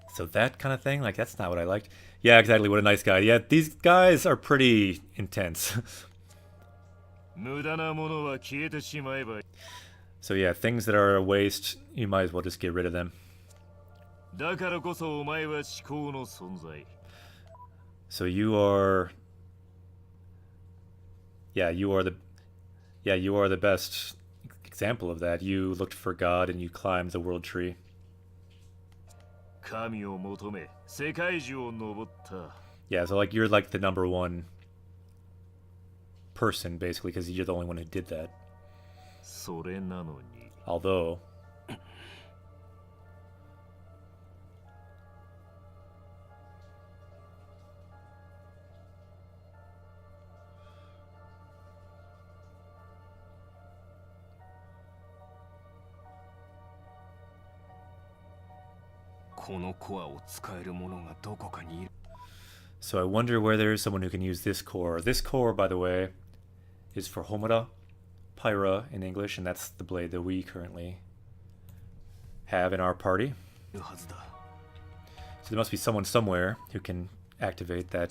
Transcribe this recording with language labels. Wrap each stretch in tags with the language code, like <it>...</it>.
<en>So that kind of thing, like that's not what I liked. Yeah, exactly. What a nice guy. Yeah, these guys are pretty intense.</en> <ja>無駄なものは消えてしまえば。</ja> <en>So yeah, things that are a waste, you might as well just get rid of them.</en> <ja>だからこそお前は思考の存在。</ja> <en>So you are... Yeah, you are the best example of that. You looked for God and you climbed the world tree.</en> <ja>神を求め、世界中を登った。</ja> <en>Yeah, so like you're like the number one person, basically, because you're the only one who did that.</en> <ja>それなのに。</ja> <en>Although...</en> <ja>このコアを使える者がどこかにいる。</ja> <en>So I wonder where there is someone who can use this core. This core, by the way, is for Homura, Pyra in English, and that's the blade that we currently have in our party.</en> <ja>いるはずだ。</ja> <en>So there must be someone somewhere who can activate that</en>